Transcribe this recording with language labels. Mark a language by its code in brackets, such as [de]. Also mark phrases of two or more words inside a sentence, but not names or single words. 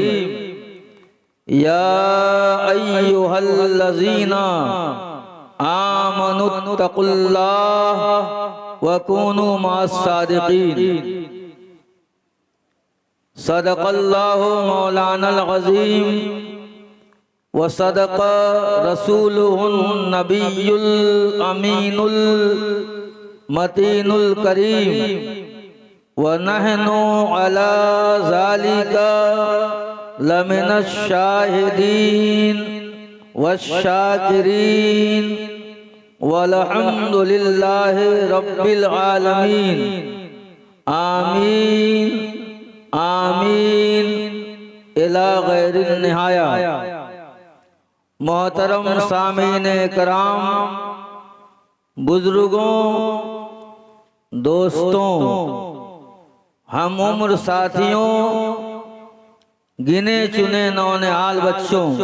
[ar] يا أيها الذين آمنوا اتقوا الله وكونوا مع الصادقين. صدق الله مولانا العظيم وصدق رسوله النبي الأمين المتين الكريم ونحن على ذلك لمن الشاهدين والشاكرين والحمد لله رب العالمين. آمين آمين إلى غير النهاية. [ur] محترم سامعین کرام، بزرگوں، دوستوں، ہم عمر ساتھیوں، گنے چنے نونہال بچوں